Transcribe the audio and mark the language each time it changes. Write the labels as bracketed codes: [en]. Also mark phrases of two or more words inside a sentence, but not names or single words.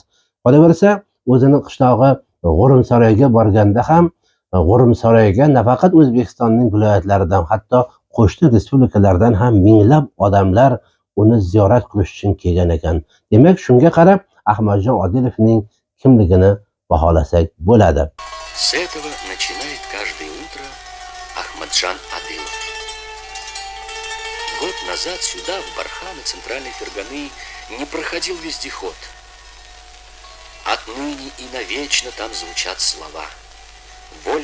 [uz] Qolaversa, o'zining qishlog'i G'o'rimsaroyga borganda ham G'o'rimsaroyga nafaqat O'zbekistonning viloyatlaridan, hatto qo'shni respublikalardan ham minglab odamlar uni ziyorat qilish uchun kelgan ekan. Demak, shunga qarab Ahmadjon Odilovning kimligini baholasak bo'ladi. [ru] С этого начинает каждое утро Ахмаджон Одилов. Год назад сюда, в барханы центральной Ферганы, не проходил вездеход. Отныне и навечно там звучат слова.